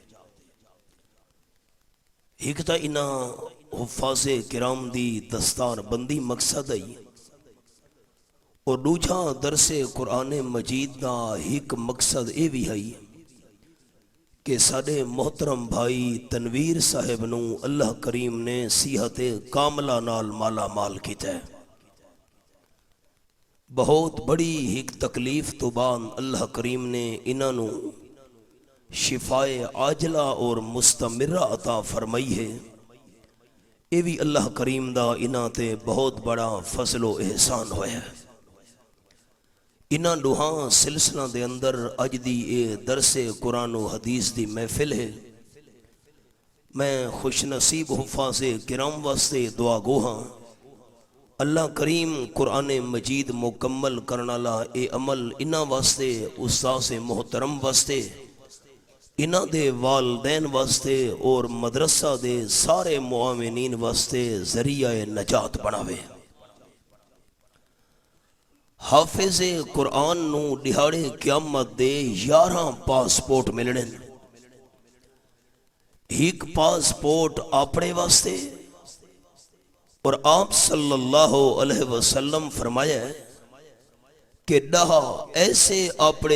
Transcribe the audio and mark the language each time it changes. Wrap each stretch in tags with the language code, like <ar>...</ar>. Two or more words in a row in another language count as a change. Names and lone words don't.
<pa>ایک تا انہاں حفاظ کرام دی دستار بندی مقصد ہے اور دوجا درس قرآن مجید دا ایک مقصد اے بھی ہے کہ ساڈے محترم بھائی تنویر صاحب نو اللہ کریم نے صحت کاملہ نال مالا مال کیتا ہے. بہت بڑی ایک تکلیف تو بعد اللہ کریم نے انہاں نو شفائے عاجلہ اور مستمرہ عطا فرمائی ہے. یہ بھی اللہ کریم دا انہاں تے بہت بڑا فضل و احسان ہویا ہے. انہاں دوہاں سلسلہ دے اندر اج دی اے درس قرآن و حدیث دی محفل ہے. میں خوش نصیب حفاظ کرام واسطے دعا گو ہاں اللہ کریم قرآن مجید مکمل کرنا لا اے عمل انہاں واسطے، استاذ محترم واسطے، انہاں دے والدین واسطے اور مدرسہ دے سارے معاونین واسطے ذریعہ نجات بناوے. حافظ قرآن نو دہاڑے قیامت دے 11 پاسپورٹ ملنے. ایک پاسپورٹ اپنے واسطے اور آپ صلی اللہ علیہ وسلم فرمایا ہے کہ ڈہا ایسے اپنے</pa>